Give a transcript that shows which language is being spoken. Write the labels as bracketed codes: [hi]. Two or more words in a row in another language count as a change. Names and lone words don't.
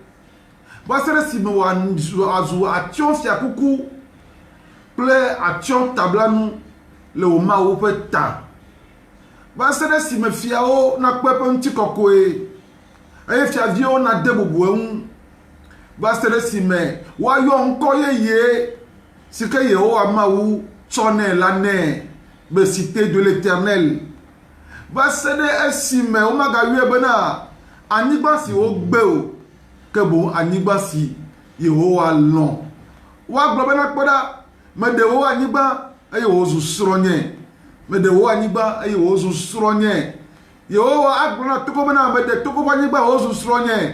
[ee] Va se ɖe esime wòazu atsyɔ̃ fiakuku kple atsyɔ̃ tablanu le wò Mawu ƒe ta. Va se ɖe esime fiawo na kpe eƒe ŋutikɔkɔe. Eye fiaviwo na de bubu eŋu. Va se ɖe esime woayɔ ŋkɔ yeye si ke Yehowa Mawu tsɔ nɛ la nɛ be [fr] cité de l'Éternel. [ee] Va se ɖe esime womagayɔe bena anyigba si wogbe o, ke boŋ anyigba si Yehowa lɔ̃. Woagblɔ bena kpɔ ɖa, meɖewo anyigba eye wòzu srɔ̃nye. Meɖewo anyigba eye wòzu srɔ̃nye. Yehowa agblɔ na Togo bena meɖe Togo ƒe anyigba wòzu srɔ̃nye.